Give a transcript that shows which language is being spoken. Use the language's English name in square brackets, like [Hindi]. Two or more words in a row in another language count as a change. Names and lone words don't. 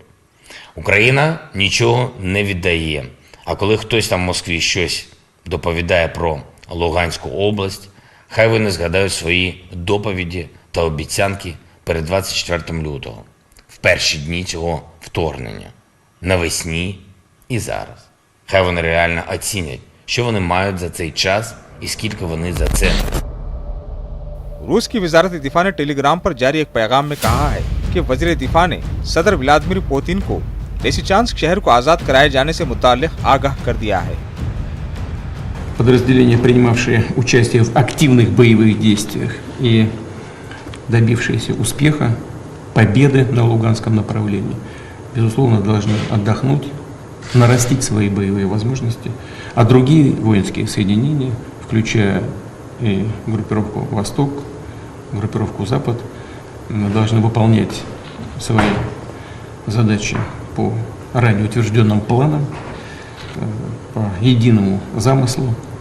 [Ukrainian] Україна нічого не віддає, а коли хтось там в Москві щось доповідає про Луганську область, хай вони згадають свої доповіді та обіцянки перед 24 лютого, в перші дні цього вторгнення, навесні і зараз. Хай вони реально оцінять, що вони мають за цей час і скільки вони за це. [Urdu] روس کی وزارت دفاع نے ٹیلی گرام پر جاری ایک پیغام میں کہا ہے کہ وزیر دفاع نے صدر ولادیمیر پوتین کو لیسیچانسک شہر کو آزاد کرائے جانے سے متعلق آگاہ کر دیا ہے۔ [Russian] Подразделения, принимавшие участие в активных боевых действиях и добившиеся успеха, победы на Луганском направлении, безусловно, должны отдохнуть, нарастить свои боевые возможности, а другие воинские соединения, включая и группировку «Восток», группировку «Запад», должны выполнять свои задачи по ранее утвержденным планам, по единому замыслу.